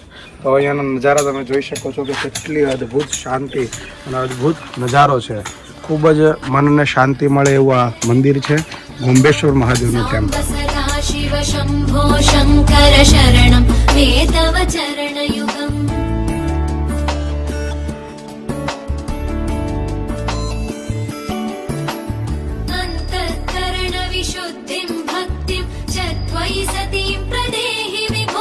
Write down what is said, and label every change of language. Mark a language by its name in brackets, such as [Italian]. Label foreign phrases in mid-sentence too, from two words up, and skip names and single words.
[Gujarati] તો અહીંયાનો નજારા તમે જોઈ શકો છો કે કેટલી અદ્ભુત શાંતિ અને અદ્ભુત નજારો છે। ખૂબ જ મનને શાંતિ મળે એવું આ મંદિર છે ગોમ્બેશ્વર મહાદેવનું ટેમ્પલ। [Sanskrit] शिव शंभो शंकर शरणं मे तव चरणयुगम्। विशुद्धिं भक्तिं च त्वयि सतीं प्रदेहि विभो।